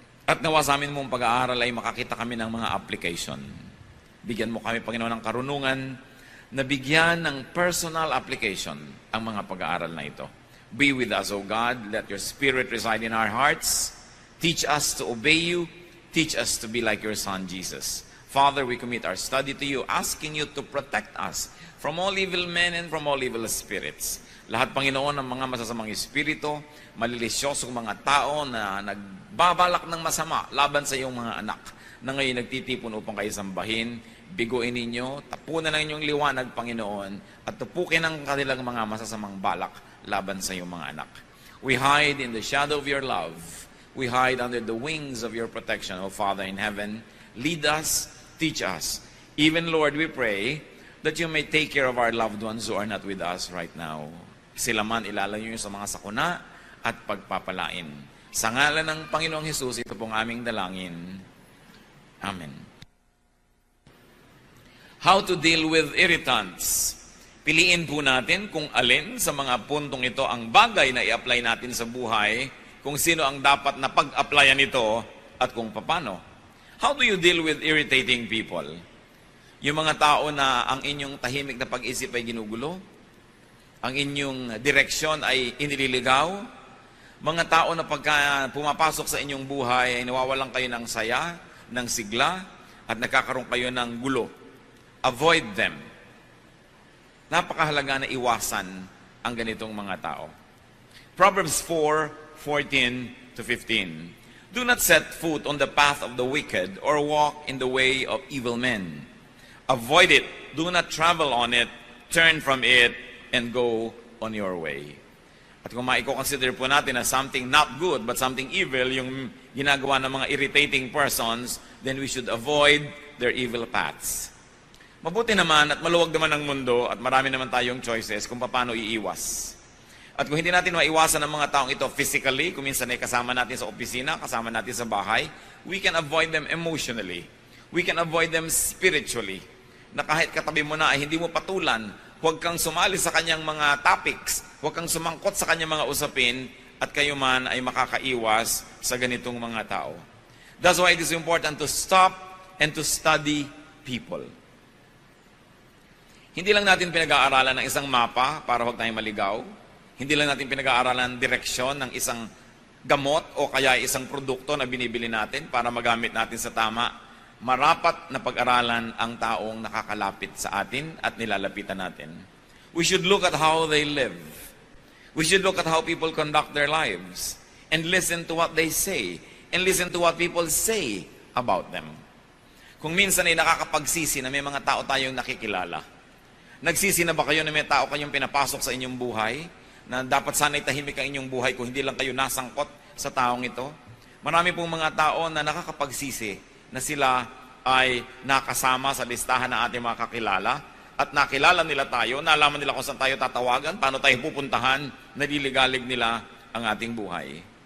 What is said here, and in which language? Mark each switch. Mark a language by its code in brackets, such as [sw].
[tl] At nawa sa amin mong pag-aaral ay makakita kami ng mga application. Bigyan mo kami, Panginoon, ng karunungan na bigyan ng personal application ang mga pag-aaral na ito. [en] Be with us, O God. Let your Spirit reside in our hearts. Teach us to obey you. Teach us to be like your Son, Jesus. Father, we commit our study to you, asking you to protect us from all evil men and from all evil spirits. [tl] Lahat, Panginoon, ng mga masasamang espiritu, malilisyosong mga tao na nagbabalak ng masama laban sa iyong mga anak, na ngayon nagtitipon upang kayo sambahin, biguin ninyo, tapunan ng inyong liwanag, Panginoon, at tupukin ang kanilang mga masasamang balak laban sa iyong mga anak. [en] We hide in the shadow of your love. We hide under the wings of your protection, O Father in heaven. Lead us, teach us. Even, Lord, we pray that you may take care of our loved ones who are not with us right now. [tl] Sila man ilalayo sa mga sakuna at pagpapalain. Sa ngalan ng Panginoong Hesus, ito pong aming dalangin. Amen. [en] How to deal with irritants. [tl] Piliin po natin kung alin sa mga puntong ito ang bagay na i-apply natin sa buhay, kung sino ang dapat na pag-applyan ito, at kung paano. [en] How do you deal with irritating people? [tl] Yung mga tao na ang inyong tahimik na pag-isip ay ginugulo, ang inyong direksyon ay inililigaw, mga tao na pagka pumapasok sa inyong buhay ay nawawalan kayo ng saya, ng sigla, at nagkakaroon kayo ng gulo. [en] Avoid them. [tl] Napakahalaga na iwasan ang ganitong mga tao. [en] Proverbs 4:14-15. Do not set foot on the path of the wicked or walk in the way of evil men. Avoid it. Do not travel on it. Turn from it and go on your way. [tl] At kung maiko-consider po natin na [en] something not good but something evil, [tl] yung ginagawa ng mga [en] irritating persons, then we should avoid their evil paths. [tl] Mabuti naman at maluwag naman ang mundo at marami naman tayong choices kung paano iiwas. At kung hindi natin maiwasan ang mga taong ito physically, kung minsan ay kasama natin sa opisina, kasama natin sa bahay, [en] we can avoid them emotionally. We can avoid them spiritually. [tl] Na kahit katabi mo na ay hindi mo patulan, huwag kang sumali sa kanyang mga topics, huwag kang sumangkot sa kanyang mga usapin, at kayo man ay makakaiwas sa ganitong mga tao. [en] That's why it is important to stop and to study people. [tl] Hindi lang natin pinag-aaralan ng isang mapa para huwag tayong maligaw. Hindi lang natin pinag-aaralan ng direksyon ng isang gamot o kaya isang produkto na binibili natin para magamit natin sa tama. Marapat na pag-aralan ang taong nakakalapit sa atin at nilalapitan natin. [en] We should look at how they live. We should look at how people conduct their lives and listen to what they say and listen to what people say about them. [tl] Kung minsan ay nakakapagsisi na may mga tao tayong nakikilala. Nagsisi na ba kayo na may tao kayong pinapasok sa inyong buhay na dapat sana'y tahimik ang inyong buhay kung hindi lang kayo nasangkot sa taong ito? Marami pong mga tao na nakakapagsisi na sila ay nakasama sa listahan ng ating mga kakilala at nakilala nila tayo, nalaman nila kung saan tayo tatawagan, paano tayo pupuntahan, naliligalig nila ang ating buhay.